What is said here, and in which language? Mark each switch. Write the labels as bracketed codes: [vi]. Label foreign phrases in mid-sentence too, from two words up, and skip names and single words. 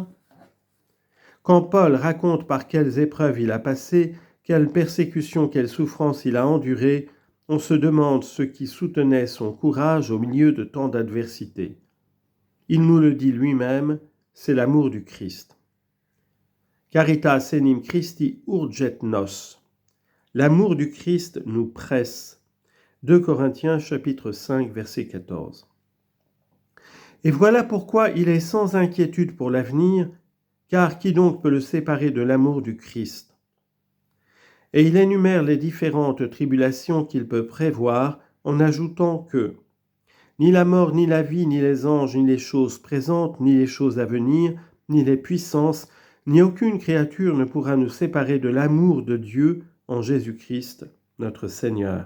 [fr] Quand Paul raconte par quelles épreuves il a passé, quelles persécutions, quelles souffrances il a endurées, on se demande ce qui soutenait son courage au milieu de tant d'adversités. Il nous le dit lui-même, c'est l'amour du Christ. [la] Caritas enim Christi urget nos. [fr] L'amour du Christ nous presse. 2 Corinthiens chapitre 5 verset 14. Et voilà pourquoi il est sans inquiétude pour l'avenir, car qui donc peut le séparer de l'amour du Christ ? Et il énumère les différentes tribulations qu'il peut prévoir en ajoutant que ni la mort, ni la vie, ni les anges, ni les choses présentes, ni les choses à venir, ni les puissances, ni aucune créature ne pourra nous séparer de l'amour de Dieu en Jésus-Christ, notre Seigneur.